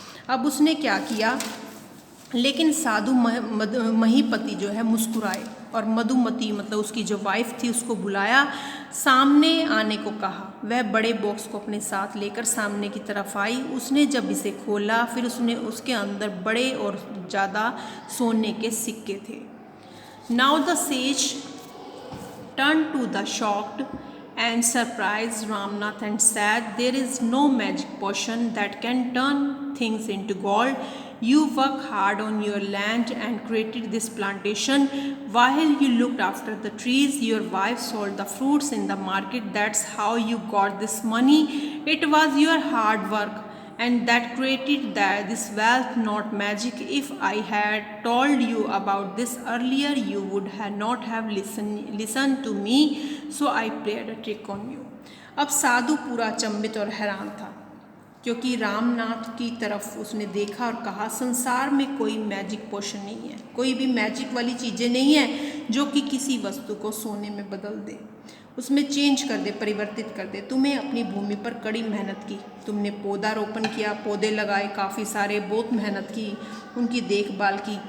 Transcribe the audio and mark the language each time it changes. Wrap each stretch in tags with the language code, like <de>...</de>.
<hi>अब उसने क्या किया? लेकिन साधु महीपति जो है मुस्कुराए और मधुमती मतलब उसकी जो वाइफ थी उसको बुलाया, सामने आने को कहा. वह बड़े बॉक्स को अपने साथ लेकर सामने की तरफ आई. उसने जब इसे खोला फिर उसके अंदर बड़े और ज़्यादा सोने के सिक्के थे.</hi> <en>Now the sage turn to the shocked and surprised Ramnath and said, "There is no magic potion that can turn things into gold. You worked hard on your land and created this plantation. While you looked after the trees, your wife sold the fruits in the market. That's how you got this money. It was your hard work and that created this wealth, not magic. If I had told you about this earlier, you would not have listened to me. So I played a trick on you."</en> <hi>अब साधु पूरा अचंभित और हैरान था, क्योंकि रामनाथ की तरफ उसने देखा और कहा, संसार में कोई मैजिक पोशन नहीं है, कोई भी मैजिक वाली चीज़ें नहीं है जो कि किसी वस्तु को सोने में बदल दे. उसमें चेंज कर दे, परिवर्तित कर दे। तुम्हें अपनी भूमि पर कड़ी मेहनत की, तुमने पौधारोपण किया, पौधे लगाए काफ़ी सारे, बहुत मेहनत की, उनकी देखभाल की।</hi>